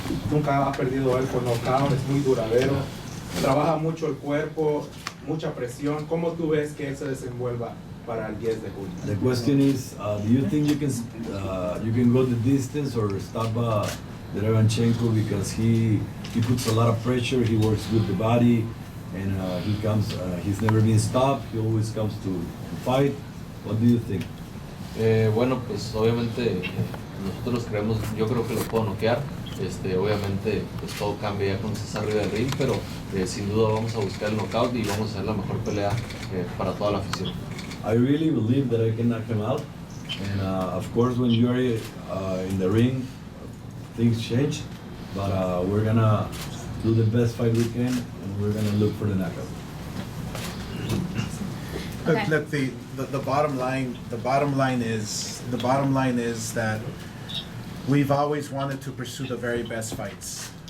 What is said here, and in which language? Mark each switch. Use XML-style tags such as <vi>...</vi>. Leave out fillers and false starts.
<es>Nunca ha perdido él por nocaut, es muy duradero, trabaja mucho el cuerpo, mucha presión. ¿Cómo tú ves que él se desenvuelva para el 10 de julio?</es> <en>The question is, do you think you can go the distance or stop Derevyanchenko because he puts a lot of pressure, he works with the body, and he's never been stopped, he always comes to fight. What do you think?</en> <es>Bueno, pues obviamente nosotros creemos, yo creo que lo puedo noquear. Obviamente pues todo cambia ya cuando estás arriba del ring, pero sin duda vamos a buscar el knockout y vamos a hacer la mejor pelea para toda la afición.</es> <en>I really believe that I can knock him out, and of course when you're in the ring, things change, but we're gonna do the best fight we can, and we're gonna look for the knockout. Okay. Look, the bottom line is that we've always wanted to pursue the very best fights.</en>